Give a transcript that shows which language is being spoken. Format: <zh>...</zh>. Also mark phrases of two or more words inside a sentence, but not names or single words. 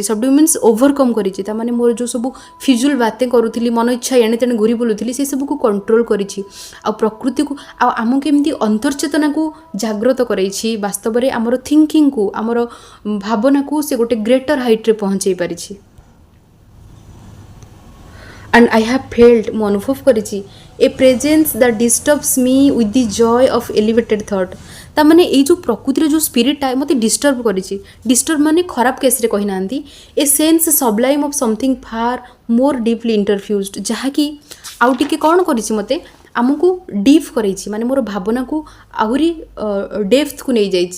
<en>subdue means overcome କରିଛି।</en> <or>ତାମାନେ ମୋର ଯେଉଁ ସବୁ</or> <hi>फ़िज़ूल बातें</hi> <or>କରୁଥିଲି, ମନ ଇଚ୍ଛା ଏଣେ ତେଣେ ଘୁରି ବୁଲୁଥିଲି, ସେସବୁକୁ କଣ୍ଟ୍ରୋଲ୍ କରିଛି। ଆଉ ପ୍ରକୃତିକୁ ଆଉ ଆମକୁ ଏମିତି ଅନ୍ତର୍ଚେତନାକୁ ଜାଗ୍ରତ କରାଇଛି। ବାସ୍ତବରେ ଆମର ଥିଙ୍କିଙ୍ଗକୁ, ଆମର ଭାବନାକୁ ସେ ଗୋଟେ ଗ୍ରେଟର ହାଇଟ୍ରେ ପହଞ୍ଚାଇ ପାରିଛି।</or> <en>and I have felt,</en> <or>ମୁଁ ଅନୁଭବ କରିଛି,</or> <en>a presence that disturbs me with the joy of elevated thought।</en> <or>ତାମାନେ ଏଇ ଯେଉଁ ପ୍ରକୃତିର ଯେଉଁ ସ୍ପିରିଟ୍ଟା ମୋତେ ଡିଷ୍ଟର୍ବ କରିଛି। ଡିଷ୍ଟର୍ବ ମାନେ ଖରାପ କେସ୍ରେ କହିନାହାନ୍ତି।</or> <en>a sense sublime of something far more deeply interfused,</en> <or>ଯାହାକି ଆଉ ଟିକେ କ'ଣ କରିଛି? ମୋତେ ଆମକୁ ଡିପ୍ କରାଇଛି, ମାନେ ମୋର ଭାବନାକୁ ଆହୁରି ଡେପ୍ଥକୁ ନେଇଯାଇଛି।</or>